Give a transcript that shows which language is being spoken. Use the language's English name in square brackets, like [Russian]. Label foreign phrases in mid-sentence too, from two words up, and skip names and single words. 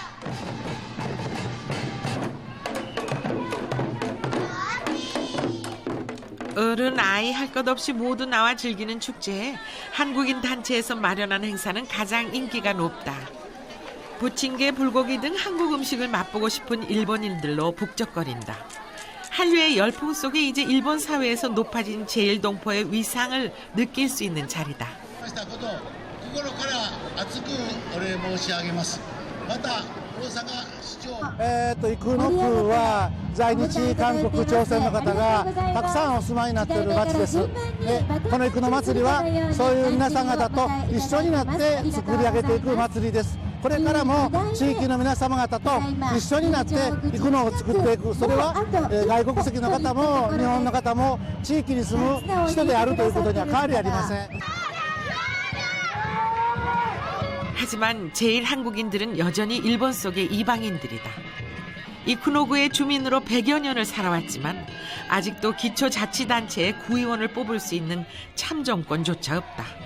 [Korean] 어른 아이 할 것 없이 모두 나와 즐기는 축제에 한국인 단체에서 마련한 행사는 가장 인기가 높다. 부침개, 불고기 등 한국 음식을 맛보고 싶은 일본인들로 북적거린다. 한류의 열풍 속에 이제 일본 사회에서 높아진 제1동포의 위상을 느낄 수 있는 자리다. [Japanese] イクノ区は在日韓国朝鮮の方がたくさんお住まいになっている町です。でこのイクノ祭りはそういう皆さん方と一緒になって作り上げていく祭りです。これからも地域の皆様方と一緒になってイクノを作っていく。それは外国籍の方も日本の方も地域に住む人であるということには変わりありません。 [Korean] 하지만 제1한국인들은 여전히 일본 속의 이방인들이다. 이쿠노구의 주민으로 100여 년을 살아왔지만 아직도 기초자치단체의 구의원을 뽑을 수 있는 참정권조차 없다.